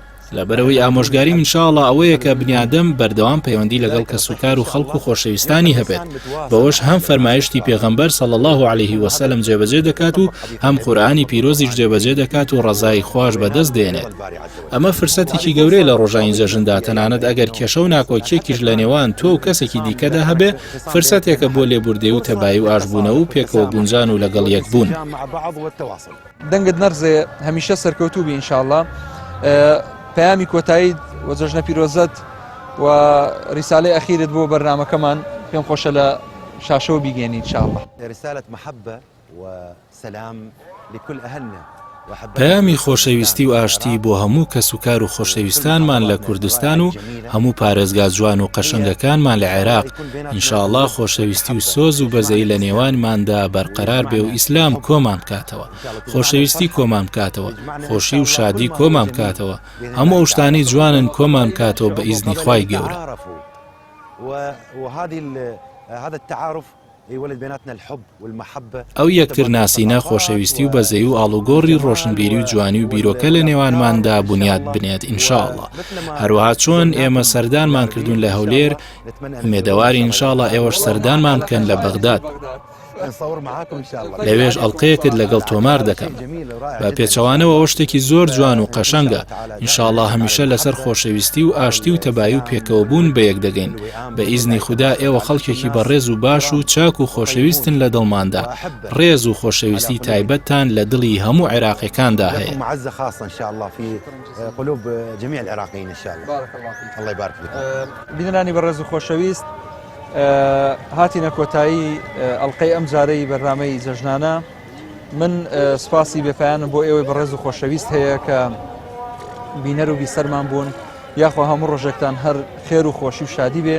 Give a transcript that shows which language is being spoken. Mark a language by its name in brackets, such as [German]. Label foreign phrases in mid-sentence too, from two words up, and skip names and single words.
[Central Kurdish] لەبەرەوەی ئامۆژگاری منشاءڵڵا ئەوەیە کە بنیادەم بەردەوام پەیوەندی لەگەڵ کەسوکار و خەڵک و خۆشەویستانی هەبێت بەوەش هەم فەرمایشتی پێغەمبەر [Arabic] صلی الله عليه وسلم [Central Kurdish] جێبەجێ دەکات و هەم قورئانی پیرۆزیش جێبەجێ دەکات و ڕەزای خوش بەدەست دێنێت ئەمە فرسەتێکی گەورەیە لە ڕۆژانی جەژندا تەنانەت ئەگەر کێشە و ناکۆکیێکیش لە نێوان تۆ و کەسێکی دیکەدا هەبێ فرسەتێکە بۆ لێبوردێ و تەبایی و ئاشبوونەوە و پێکەوە گونجان و لەگەڵ یەکبوون دەنگت نەرزێ هەمیشە سەرکەوتوو بی ئینشاءڵڵا پەیامی کۆتایی و جەژنە پیرۆزەت و ریسالەی ئەخیرت بۆ بەرنامەکەمان پێم خۆشە لە شاشەوە بیگەێنی ئینشاءڵڵا. [Arabic] رسالة محبة وسلام لكل أهلنا. [Central Kurdish] پەیامی خۆشەویستی و ئاشتی بۆ هەموو کەسوکار و خۆشەویستانمان لە کوردستان و هەموو پارێزگا جوان و قەشەنگەکانمان لە عێراق ئینشاءڵڵا خۆشەویستی و سۆز و بەزەی لە نێوانماندا بەرقەرار بێ و ئیسلام کۆمان بکاتەوە خۆشەویستی کۆمان بکاتەوە خۆشی و شادی کۆمان بکاتەوە هەموو ئەو شتانەی جوانن کۆمان بکاتەوە بە ئیزنی خوای گەورە. [Arabic] هذا التعارف يولد بيناتنا الحب والمحبة. [Central Kurdish] ئەو یەکتر ناسینە خۆشەویستی و بەزەی و ئاڵوگۆڕی ڕۆشنبیری و جوانی و بیرۆکە لە نێوانماندا بنیاد بنێت ئینشاءڵڵا. هەروەها چۆن ئێمە سەردانمان کردوون لە هەولێر مێدەواری ئینشاءڵڵا ئێوەش سەردانمان بکەن لە بەغداد لەوێژ ئەڵقەیەکت لەگەڵ تۆمار دەکەم بە پێچەوانەوە ئەو شتێکی زۆر جوان و قەشەنگە ئینشاءڵڵا هەمیشە لەسەر خۆشەویستی و ئاشتی و تەبایی و پێکەوەبوون بە یەک دەگەین بە ئیزنی خوددا ئێوە خەڵکێکی بەڕێز و باش و چاک و خۆشەویستن لە دڵماندا ڕێز و خۆشەویستی تایبەتتان لە دڵی هەموو عێراقیەکاندا هەیە. [Arabic] معزة خاصة إن شاء الله في قلوب جميع العراقيين إن شاء الله. الله يبارك فيك. [Central Kurdish] بینەرانی بەڕێز و خۆشەویست هاتینە کۆتایی ئەڵقەی ئەم جارەی بەرنامەی جەژنانە من سپاسی بێپایانم بۆ ئێوەی بەڕێز و خۆشەویست هەیە کە بینەر و بیسەرمان بوون یاخوا هەموو ڕۆژێکتان هەر خێر و خۆشی و شادی بێ.